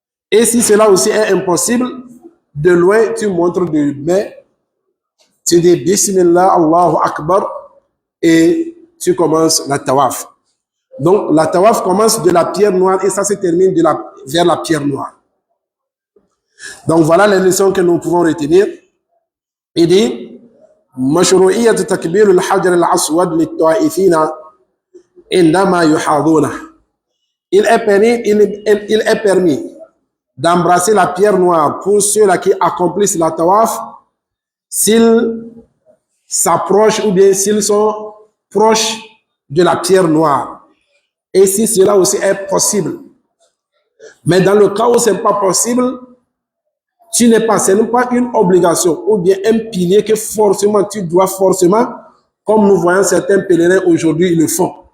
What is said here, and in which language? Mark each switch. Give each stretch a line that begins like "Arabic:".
French: Et si cela aussi est impossible, de loin, tu montres de main, tu dis Bismillah, Allahu Akbar et tu commences la tawaf. Donc, la tawaf commence de la pierre noire et ça se termine vers la pierre noire. Donc, voilà les leçons que nous pouvons retenir. Il dit
Arabic: مشروعية تكبير الحجر الأسود للطائفين عندما يحاذونه.
French: Il est permis d'embrasser la pierre noire pour ceux-là qui accomplissent la tawaf s'ils s'approchent ou bien s'ils sont proches de la pierre noire. Et si cela aussi est possible. Mais dans le cas où ce n'est pas possible, ce n'est pas une obligation ou bien un pilier que forcément tu dois comme nous voyons certains pèlerins aujourd'hui, ils le font.